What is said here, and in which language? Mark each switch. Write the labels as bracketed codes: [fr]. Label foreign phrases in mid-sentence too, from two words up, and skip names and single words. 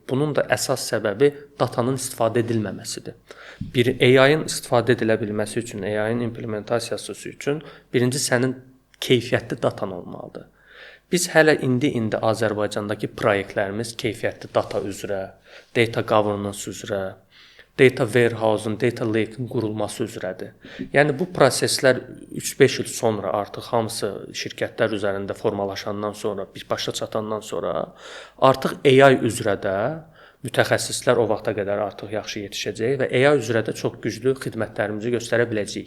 [az] Bunun da əsas səbəbi datanın istifadə edilməməsidir. Bir AI-ın istifadə edilə bilməsi üçün, AI-ın implementasiyası üçün birinci sənin keyfiyyətli datan olmalıdır. Biz hələ indi Azərbaycandakı layihələrimiz keyfiyyətli data üzrə, [en] data governance [az] üzrə, [en] data warehouse-un, data lake-in [az] qurulması üzrədir. Yəni bu proseslər 3-5 il sonra artıq hamısı şirkətlər üzərində formalaşandan sonra, bir başa çatandan sonra artıq AI üzrə də mütəxəssislər o vaxta qədər artıq yaxşı yetişəcək və AI üzrə də çox güclü xidmətlərimizi göstərə biləcəyik.